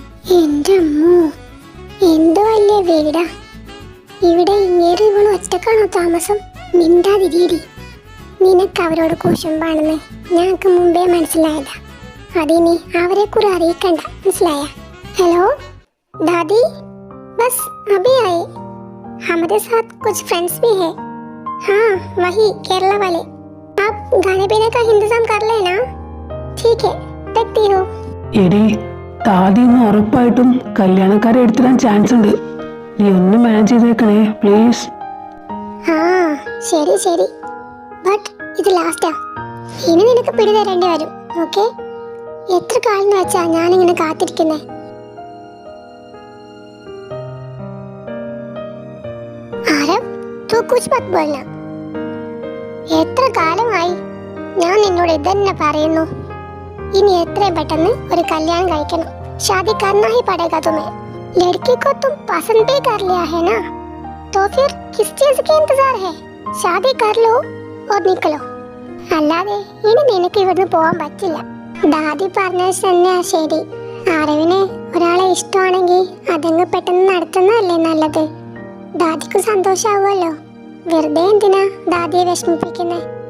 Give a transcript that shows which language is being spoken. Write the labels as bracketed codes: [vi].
[ml] എന്റെ അമ്മോ, എന്ത് വലിയ വീടാ. ഇവിടെ ഇങ്ങേര് ഇവള് ഒറ്റക്കാണോ താമസം? മിണ്ടാതിരീടി. നിനക്ക് അവരോട് കുശുമ്പാണെന്ന് ഞങ്ങൾക്ക് മുമ്പേ മനസ്സിലായതാ. അതിനി അവരെ കുറെ അറിയിക്കണ്ട, മനസ്സിലായ? [hi] हेलो दादी, बस अभी आए. हमारे साथ कुछ फ्रेंड्स भी है. हाँ, वही केरला वाले. आप खाने पीने का इंतजाम कर लेना. ठीक है, देखती हूँ. [ml] എടി, താദിന്ന് ഉറപ്പായിട്ടും കല്യാണക്കാരെ എടുത്തിടാൻ ചാൻസ് ഉണ്ട്. നീ ഒന്ന് മാനേജ് ചെയ്തേക്കണേ പ്ലീസ്. ആ, ശരി ശരി. ബട്ട് ഇത് ലാസ്റ്റാ. ഇനി നിനക്ക് പിടി തരേണ്ടി വരും. ഓക്കെ? എത്ര കാലം വെച്ചാ ഞാനിങ്ങനെ കാത്തിരിക്കുന്നേ. ആരവ്, [hi] തൂ കുച്ച് മത് ബോൾന. [ml] എത്ര കാലമായി ഞാൻ നിന്നോട് ഇതന്നെ പറയുന്നു. ഇനി എത്രയും പെട്ടെന്ന് ഒരു കല്യാണം കഴിക്കണം. [hi] शादी करना ही पड़ेगा तुम्हें. लड़की को तुम पसंद भी कर लिया है ना, तो फिर किस चीज के इंतजार है? शादी कर लो और निकलो. [ml] അല്ലാതെ ഇനി നിനക്ക് ഇവിടുന്ന് പോകാൻ പറ്റില്ല. ദാദി പറഞ്ഞത് തന്നെയാ ശരി. ആരവിന് ഒരാളെ ഇഷ്ടമാണെങ്കിൽ അതങ്ങ് പെട്ടെന്ന് നടത്തുന്നതല്ലേ നല്ലത്. ദാദിക്ക് സന്തോഷാവുമല്ലോ. വെറുതെ എന്തിനാ ദാദിയെ വിഷമിപ്പിക്കുന്നേ?